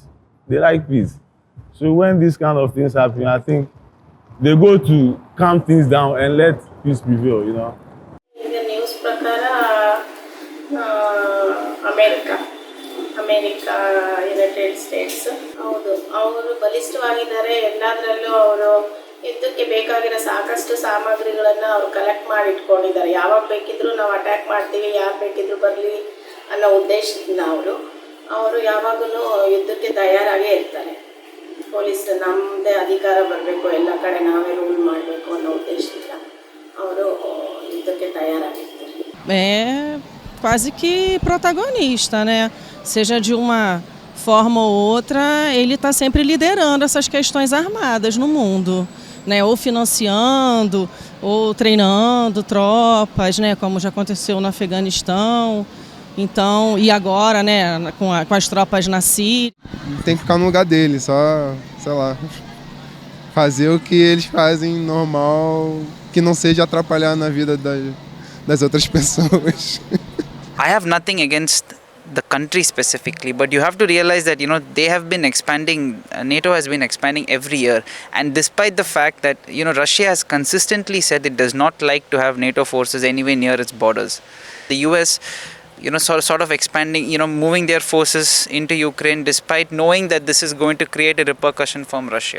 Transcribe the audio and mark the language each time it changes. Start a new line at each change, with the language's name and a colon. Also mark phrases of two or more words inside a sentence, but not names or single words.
English: They like peace. So when these kind of things happen, I think they go to calm things down and let peace prevail, In the news prakara, America, United States,
Kannada: ಅವರು ಬಲಿಷ್ಠವಾಗಿದ್ದಾರೆ. ಎಲ್ಲದರಲ್ಲೂ ಅವರು ಯುದ್ಧಕ್ಕೆ ಬೇಕಾಗಿರೋ ಸಾಕಷ್ಟು ಸಾಮಗ್ರಿಗಳನ್ನು ಅವರು ಕಲೆಕ್ಟ್ ಮಾಡಿ ಇಟ್ಕೊಂಡಿದ್ದಾರೆ. ಯಾವಾಗ ಬೇಕಿದ್ರೂ ನಾವು ಅಟ್ಯಾಕ್ ಮಾಡ್ತೀವಿ, ಯಾರು ಬೇಕಿದ್ರೂ ಬರಲಿ ಅನ್ನೋ ಉದ್ದೇಶದಿಂದ ಅವರು ಯಾವಾಗಲೂ ಯುದ್ಧಕ್ಕೆ ತಯಾರಾಗೇ ಇರ್ತಾರೆ. ಪೊಲೀಸ್ ನಮ್ಮದೇ ಅಧಿಕಾರ ಬರಬೇಕು, ಎಲ್ಲ ಕಡೆ ನಾವೇ ರೂಲ್ ಮಾಡಬೇಕು ಅನ್ನೋ ಉದ್ದೇಶದಿಂದ ಅವರು ಯುದ್ಧಕ್ಕೆ ತಯಾರಾಗಿರ್ತಾರೆ.
Portuguese: É quase que protagonista, né? Seja de uma forma ou outra, ele está sempre liderando essas questões armadas no mundo, né? Ou financiando, ou treinando tropas, né? Como já aconteceu no Afeganistão. Então, e agora, né? Com as tropas na Síria. Tem que ficar no lugar dele, só, sei lá, fazer o que eles fazem normal, que não seja atrapalhar na vida das outras pessoas.
English: I have nothing against the country specifically, but you have to realize that they have been expanding. NATO has been expanding every year, and despite the fact that Russia has consistently said it does not like to have NATO forces anywhere near its borders, the US sort of expanding, moving their forces into Ukraine despite knowing that this is going to create a repercussion from Russia.